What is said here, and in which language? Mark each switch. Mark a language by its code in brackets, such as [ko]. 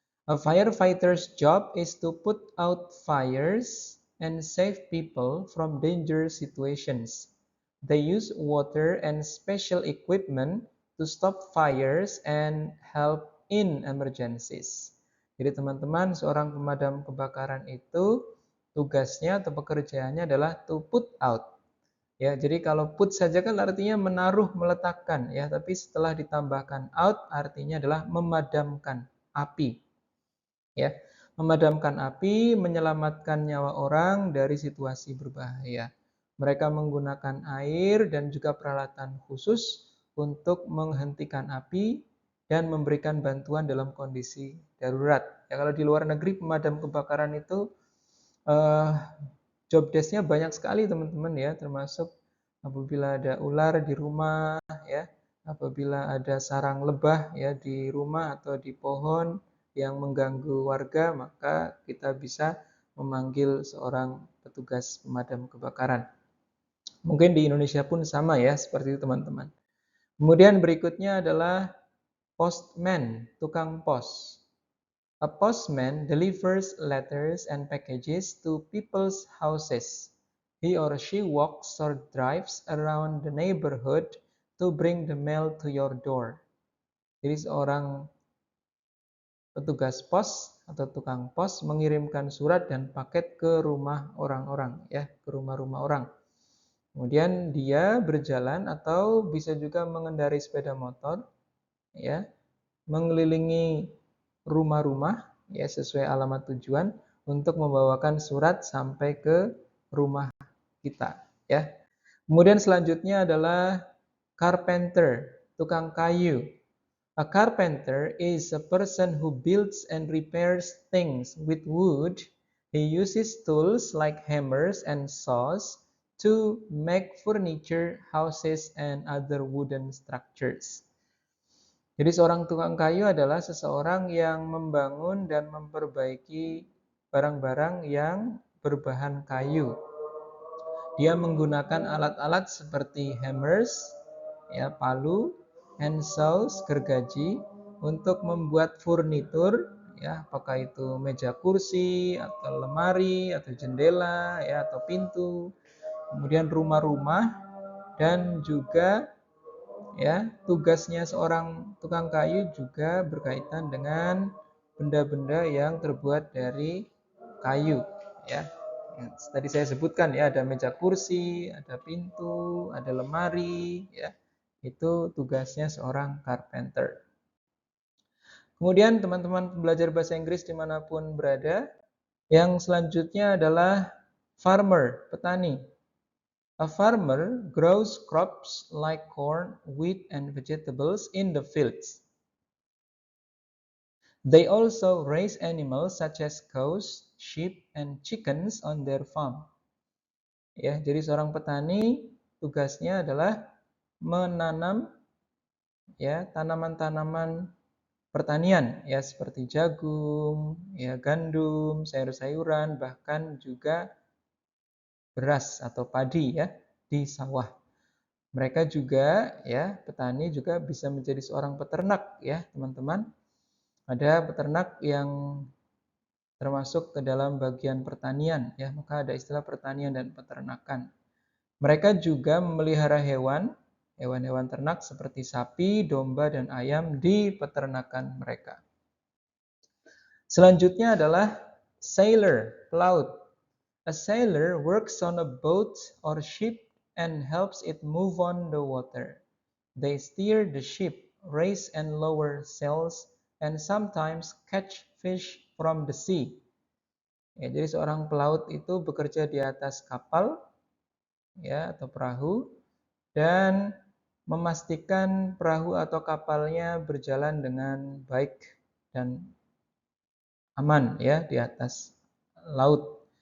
[en] A firefighter's job is to put out fires and save people from dangerous situations. They use water and special equipment to stop fires and help in emergencies. [id] Jadi teman-teman, seorang pemadam kebakaran itu tugasnya atau pekerjaannya adalah [en] to put out. [id] Ya, jadi kalau put saja kan artinya menaruh, meletakkan, ya, tapi setelah ditambahkan out artinya adalah memadamkan api. Ya, memadamkan api, menyelamatkan nyawa orang dari situasi berbahaya. Mereka menggunakan air dan juga peralatan khusus untuk menghentikan api dan memberikan bantuan dalam kondisi darurat. Ya, kalau di luar negeri pemadam kebakaran itu eh, job desk-nya banyak sekali teman-teman, ya, termasuk apabila ada ular di rumah, ya, apabila ada sarang lebah, ya, di rumah atau di pohon yang mengganggu warga, maka kita bisa memanggil seorang petugas pemadam kebakaran. Mungkin di Indonesia pun sama, ya, seperti itu teman-teman. Kemudian berikutnya adalah postman, tukang pos. [en] A postman delivers letters and packages to people's houses. He or she walks or drives around the neighborhood to bring the mail to your door. [id] Jadi seorang petugas pos atau tukang pos mengirimkan surat dan paket ke rumah orang-orang, ya, ke rumah-rumah orang. Kemudian dia berjalan atau bisa juga mengendarai sepeda motor, ya, mengelilingi rumah-rumah, ya, sesuai alamat tujuan untuk membawakan surat sampai ke rumah kita, ya. Kemudian selanjutnya adalah carpenter, tukang kayu. [en] A carpenter is a person who builds and repairs things with wood. He uses tools like hammers and saws to make furniture, houses, and other wooden structures. [id] Jadi seorang tukang kayu adalah seseorang yang membangun dan memperbaiki barang-barang yang berbahan kayu. Dia menggunakan alat-alat seperti hammers, ya, palu, [en] and saws, [id] gergaji, untuk membuat furnitur, ya, apakah itu meja kursi atau lemari atau jendela, ya, atau pintu. Kemudian rumah-rumah, dan juga, ya, tugasnya seorang tukang kayu juga berkaitan dengan benda-benda yang terbuat dari kayu, ya. Tadi saya sebutkan, ya, ada meja kursi, ada pintu, ada lemari, ya. Itu tugasnya seorang carpenter. Kemudian teman-teman belajar bahasa Inggris dimanapun berada, yang selanjutnya adalah farmer, petani. [en] A farmer grows crops like corn, wheat, and vegetables in the fields. They also raise animals such as cows, sheep, and chickens on their farm. [id] Ya, jadi seorang petani tugasnya adalah menanam, ya, tanaman-tanaman pertanian, ya, seperti jagung, ya, gandum, sayur-sayuran, bahkan juga beras atau padi, ya, di sawah. Mereka juga, ya, petani juga bisa menjadi seorang peternak, ya, teman-teman. Ada peternak yang termasuk ke dalam bagian pertanian, ya, maka ada istilah pertanian dan peternakan. Mereka juga memelihara hewan-hewan ternak seperti sapi, domba, dan ayam di peternakan mereka. Selanjutnya adalah sailor, pelaut. [en] A sailor works on a boat or ship and helps it move on the water. They steer the ship, raise and lower sails, and sometimes catch fish from the sea. [id] Ya, jadi seorang pelaut itu bekerja di atas kapal ya atau perahu dan memastikan perahu atau kapalnya berjalan dengan baik dan aman ya di atas laut.